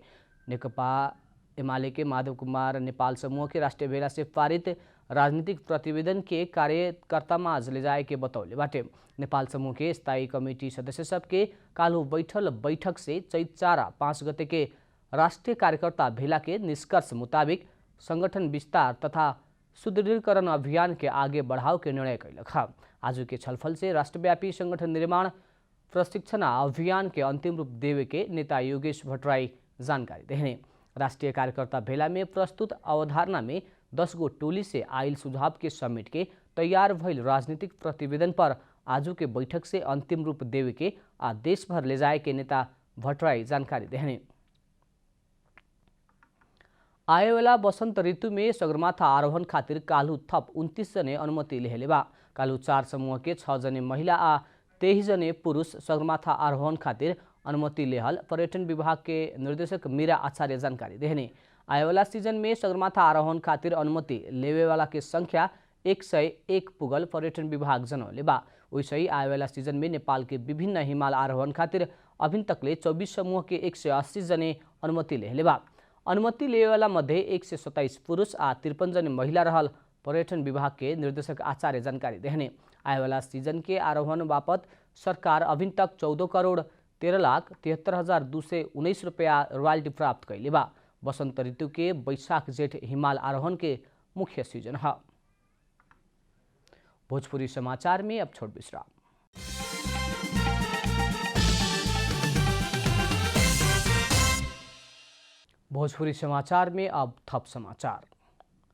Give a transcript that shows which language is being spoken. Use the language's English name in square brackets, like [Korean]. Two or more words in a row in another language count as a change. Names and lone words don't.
[Bhojpuri] नेकपा एमाले के माधव कुमार नेपाल समूह के राष्ट्रिय भेला से पारित राजनीतिक प्रतिवेदन के कार्यकर्तामा आज ले जाए के बतौले बाटे। नेपाल समूह के स्थायी कमेटी सदस्य सबके काल्हु बैठल बैठक से चैत 4-5 गते के राष्ट्रीय कार्यकर्ता भेला के निष्कर्ष मुताबिक संगठन विस्तार तथा सुदृढीकरण अभियान के आगे बढ़ाव के निर्णय कैलक। आज के छलफल से राष्ट्रव्यापी संगठन निर्माण प्रशिक्षण अभियान के अंतिम रूप देवे के नेता योगेश भट्टराई जानकारी देने। राष्ट्रीय कार्यकर्ता भेला में प्रस्तुत अवधारणा में 10 गो टोली से आयल सुझाव के समेट के तैयार भइल राजनीतिक प्रतिवेदन पर आजू के बैठक से अंतिम रूप देवे के आ देश भर ले जाए के नेता भट्टराई जानकारी देने। आएवाला वसंत ऋतु में सगरमाथा आरोहण खातिर काल्हु थप 29 जने अनुमति लेहले बा। काल्हु 4 समूह के 6 जने महिला आ 23 जने पुरुष सगरमाथा आरोहण खातिर अनुमति लेहल पर्यटन विभाग के निर्देशक मीरा आचार्य जानकारी देने। आएवाला सीजन में सगरमाथा आरोहण खातिर अनुमति लेवे वाला के संख्या 101 पुगल पर्यटन विभाग जनौले बा। वैसे आएवाला सीजन में नेपाल के विभिन्न हिमाल आरोहण खातिर अभिन तकले 24 समूह के 180 जने अनुमति लेहले बा। अनुमति लेवेवाला मध्ये 127 पुरुष आ 53 जने महिला रहल पर्यटन विभाग के निर्देशक आचार्य जानकारी देने। आएवाला सीजन के आरोहण बापत सरकार अभिन तक 14 करोड़ 13,73,219 रुपया रॉयल्टी प्राप्त कैले बा। वसंत ऋतु के बैशाख जेठ हिमाल आरोहण के मुख्य सीजन है। भोजपुरी समाचार में अब छोट विश्राम। भोजपुरी समाचार में अब थप समाचार।